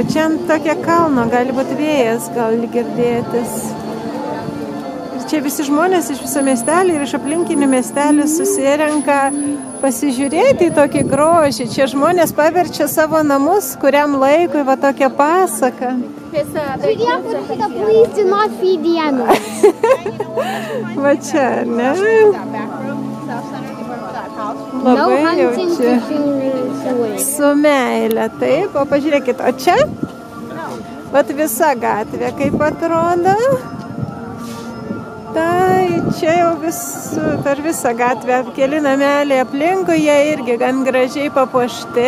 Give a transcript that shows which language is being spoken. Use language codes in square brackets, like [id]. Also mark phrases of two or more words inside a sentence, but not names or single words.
[lt] Čia ant tokia kalno, gali būti vėjas, gali girdėtis. Ir čia visi žmonės iš viso miestelį ir iš aplinkinių miestelių susirenka pasižiūrėti į tokį grožį. Čia žmonės paverčia savo namus, kuriam laikui va tokią pasaką. [en] Please do not feed the animals. [lt] Va čia, ne? Labai jaučia. Su meile, taip. O pažiūrėkit, o čia? Vat visa gatvė kaip atrodo. Tai čia jau per visą gatvę keli nameliai aplinkui, jie irgi gan gražiai papuošti.